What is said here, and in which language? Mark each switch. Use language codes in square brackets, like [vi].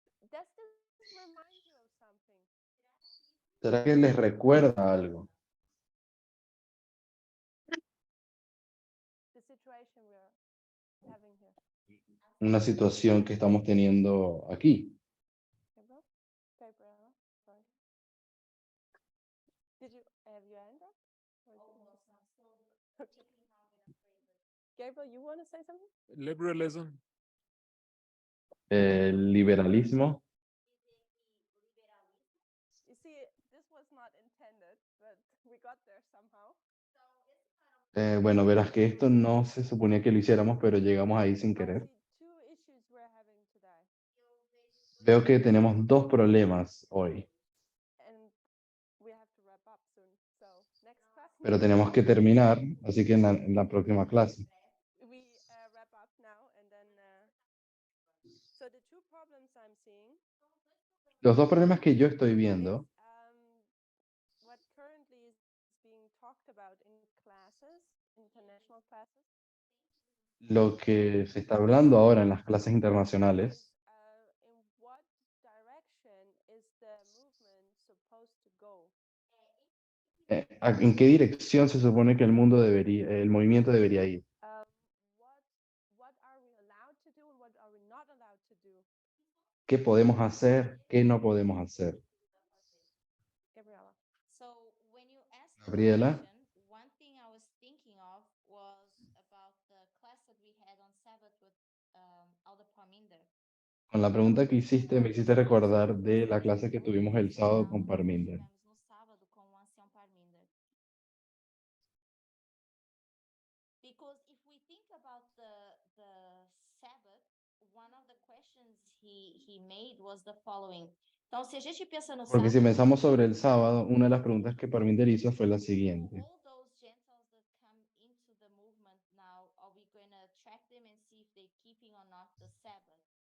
[en] Does this remind you of something? [es] ¿Será que les recuerda algo? [en] The situation we're having here. [es] una situación que estamos teniendo aquí. [en] Gabriel? Gabriela, sorry. Did you have your hand up? Or is it just- Okay. Gabriel, you want to say something? Liberalism. [es] El liberalismo. [en] You see, this was not intended, but we got there somehow. [es] Bueno, verás que esto no se suponía que lo hiciéramos, pero llegamos ahí sin [en] I [es] querer. [en] see two issues we're having today, [es] Veo que tenemos dos problemas hoy, [en] and we have to wrap up soon. So next class, [es] pero tenemos que terminar, así que en la próxima clase. [en] we wrap up now, and then. So the two problems I'm seeing [es] Los dos problemas que yo estoy [en] is [es] viendo, [en] what currently is being talked about in classes, international classes. [es] lo que se está hablando ahora en las clases internacionales, [en] In what direction is the movement supposed to go? [es] ¿en qué dirección se supone que el movimiento debería ir? [en] What are we allowed to do and what are we not allowed to do? [es] ¿Qué podemos hacer? ¿Qué no podemos hacer? [en] Gabriela. So when you asked the Gabriela. question, one thing I was thinking of was about the class that we had on Sabbath with Alder Parminder. [es] Con la pregunta que hiciste, me hiciste recordar de la clase que tuvimos el sábado con Parminder. [pt] Tivemos no sábado com o ancião Parminder. [en] Because if we think about the Sabbath, one of the questions he made was the following. [pt] Então, se a gente pensa no [es] Porque si [pt] sábado, [es] pensamos sobre el sábado, una de las preguntas que Parminder hizo fue la siguiente. [en] all those Gentiles that come into the movement now, are we going to track them and see if they're keeping or not the Sabbath?